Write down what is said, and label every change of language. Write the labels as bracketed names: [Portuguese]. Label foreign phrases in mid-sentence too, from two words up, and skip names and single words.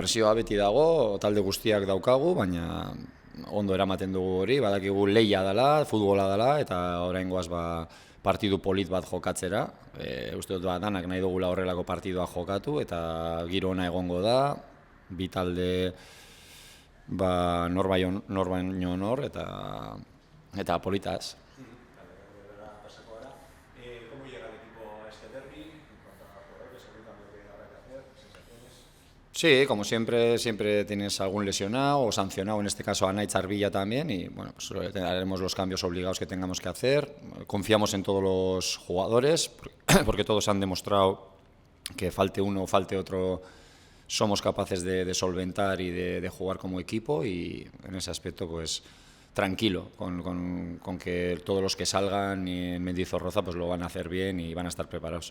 [Basque] Presioa beti dago, talde guztiak daukagu, baina ondo eramaten dugu hori, badakigu lehia dela, futbola dela, eta oraingoaz partidu polit bat jokatzera. Uste dut danak nahi dugula horrelako partidua jokatu, eta giro ona egongo da, bi talde nor baino nor eta politaz. Pasako gara. [Spanish] ¿Cómo llega el equipo a este derbi? En cuanto a jugadores, algún cambio que habrá que hacer, sensaciones? Sí, como siempre tienes algún lesionado o sancionado, en este caso Anaitz Arbilla también, y haremos los cambios obligados que tengamos que hacer. Confiamos en todos los jugadores, porque todos han demostrado que falte uno o falte otro, somos capaces de solventar y de jugar como equipo, y en ese aspecto tranquilo con que todos los que salgan en Mendizorroza lo van a hacer bien y van a estar preparados.